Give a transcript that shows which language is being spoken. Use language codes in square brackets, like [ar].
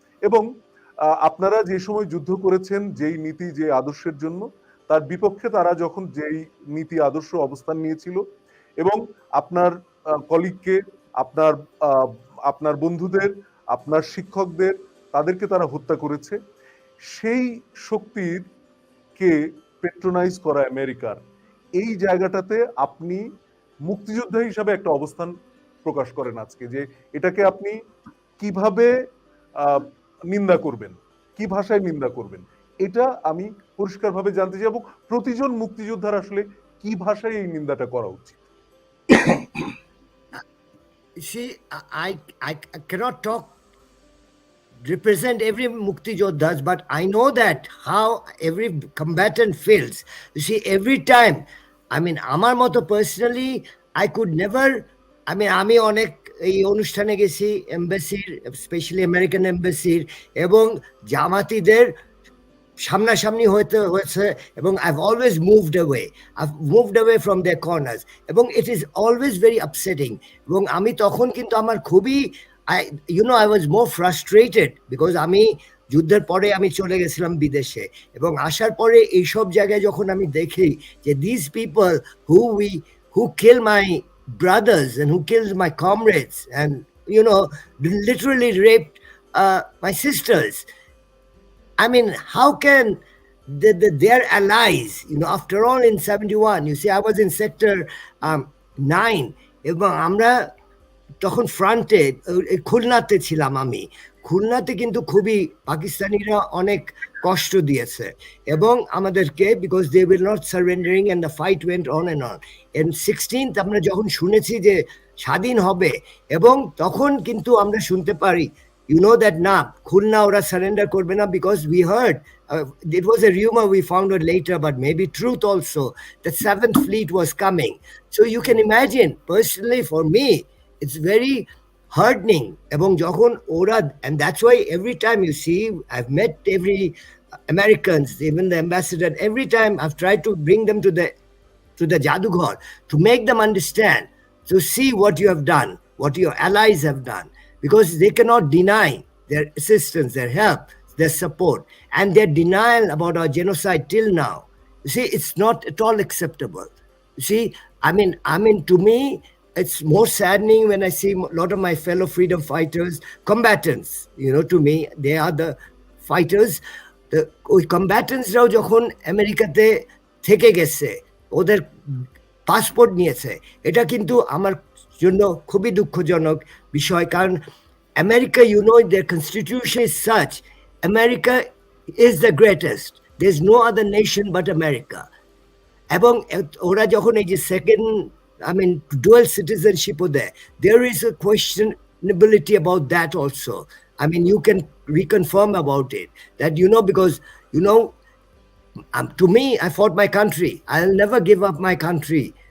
[bn] এবং আপনারা যে সময় যুদ্ধ করেছেন যেই নীতি যে আদর্শের জন্য, তার বিপক্ষে তারা যখন যেই নীতি আদর্শ অবস্থান নিয়েছিল এবং আপনার কলিগকে, আপনার আপনার বন্ধুদের, আপনার শিক্ষকদের, তাদেরকে তারা হত্যা করেছে, সেই শক্তির কে পেট্রোনাইজ করা আমেরিকার এই জায়গাটাতে আপনি মুক্তিযোদ্ধা হিসাবে একটা অবস্থান প্রকাশ করেন আজকে, যে এটাকে আপনি কিভাবে নিন্দা করবেন, কি ভাষায় নিন্দা করবেন, এটা আমি পরিষ্কারভাবে জানতে চাই, এবং প্রতিজন মুক্তিযোদ্ধার আসলে কি ভাষায় এই নিন্দাটা করা উচিত। [en] See, I cannot represent every Mukti Jodhas, but I know that how every combatant feels. You see, every time, I mean, [bn] আমার মতো [en] personally, I could never, I mean, [bn] আমি অনেক এই অনুষ্ঠানে গেছি এমবাসির, স্পেশালি আমেরিকান এমবাসির, এবং জামাতিদের সামনাসামনি হয়েছে, এবং [en] I've always moved away from their corners, এবং it is always very upsetting, এবং [bn] আমি তখন কিন্তু আমার খুবই [en] I was more frustrated because [bn] আমি যুদ্ধের পরে আমি চলে গেছিলাম বিদেশে, এবং আসার পরে এইসব জায়গায় যখন আমি দেখি যে [en] these people who kill my brothers and who kills my comrades and literally raped my sisters. I mean, how can their allies, after all in 71, you see, I was in sector 9, [bn] এবং আমরা তখন ফ্রন্টে খুলনাতে ছিলাম, আমি খুলনাতে কিন্তু খুবই পাকিস্তানিরা অনেক কষ্ট দিয়েছে এবং আমাদেরকে, [en] Because they will not surrendering and the fight went on and on. And 16th [bn] আমরা যখন শুনেছি যে স্বাধীন হবে, এবং তখন কিন্তু আমরা শুনতে পারি [en] that না, [bn] খুলনা ওরা সারেন্ডার করবে না, [en] because we heard it was a rumor, we found out later, but maybe truth also, that 7th Fleet was coming. So you can imagine, personally for me, it's very heartening. [bn] এবং যখন ওরা, [en] and that's why every time you see, I've met every Americans, even the ambassador, every time I've tried to bring them to the Jadughar to make them understand, to see what you have done, what your allies have done, because they cannot deny their assistance, their help, their support, and their denial about our genocide till now. You see, it's not at all acceptable. You see, I mean, to me, it's more saddening when I see a lot of my fellow freedom fighters, combatants, to me, they are the fighters. The combatants [bn] রাও যখন আমেরিকাতে থেকে গেছে, ওদের passport নিয়েছে, এটা কিন্তু আমার জন্য খুবই দুঃখজনক বিষয়, কারণ America, [en] their constitution is such, America is the greatest, there's no other nation but America. [bn] এবং ওরা যখন এই যে second, [en] dual citizenship there, there is a questionability about that also. You can reconfirm about it, that because to me, I fought my country, I'll never give up my country.